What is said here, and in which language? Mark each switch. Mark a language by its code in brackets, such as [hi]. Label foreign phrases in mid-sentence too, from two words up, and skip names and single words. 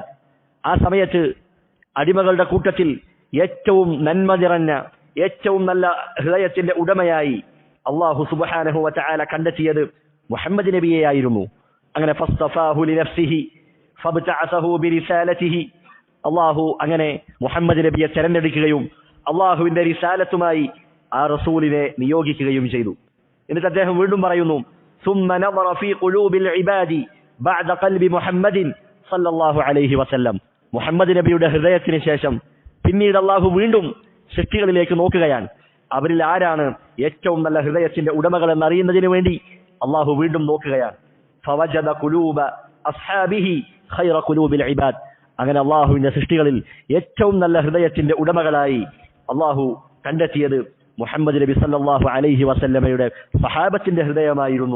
[ml] ആ സമയത്ത് അടിമകളുടെ കൂട്ടത്തിൽ ഏറ്റവും നന്മ നിറഞ്ഞ, ഏറ്റവും നല്ല ഹൃദയത്തിന്റെ ഉടമയായി അല്ലാഹു [ar] سبحانه وتعالى [ml] കണ്ടെത്തിയത് മുഹമ്മദ് നബിയെയായിരുന്നു. അങ്ങനെ [ar] فاصطفاه لنفسه فابتعثه برسالته, [ml] അല്ലാഹു അങ്ങനെ മുഹമ്മദ് നബിയെ തിരഞ്ഞെടുക്കുകയും അല്ലാഹുവിന്റെ റിസാലത്തുമായി ആ റസൂലിനെ നിയോഗിക്കുകയും ചെയ്തു. എന്നിട്ട് അദ്ദേഹം വീണ്ടും പറയുന്നു, [ar] ثم نظر في قلوب العباد بعد قلب محمد صلى الله عليه وسلم. [ml] മുഹമ്മദ് നബിയുടെ ഹൃദയത്തിന് ശേഷം പിന്നീട് അല്ലാഹു വീണ്ടും സൃഷ്ടികളിലേക്ക് നോക്കുകയാണ്. അവരിൽ ആരാണ് ഏറ്റവും നല്ല ഹൃദയത്തിന്റെ ഉടമകൾ എന്നറിയുന്നതിന് വേണ്ടി അല്ലാഹു വീണ്ടും നോക്കുകയാണ്. [ar] فوجد قلوب أصحابه خير قلوب العباد. [ml] അങ്ങനെ അല്ലാഹുവിന്റെ സൃഷ്ടികളിൽ ഏറ്റവും നല്ല ഹൃദയത്തിന്റെ ഉടമകളായി അല്ലാഹു കണ്ടെത്തിയത് മുഹമ്മദ് നബി [ar] صلى الله عليه [ml] വസല്ലമയുടെ സഹാബത്തിന്റെ ഹൃദയമായിരുന്നു.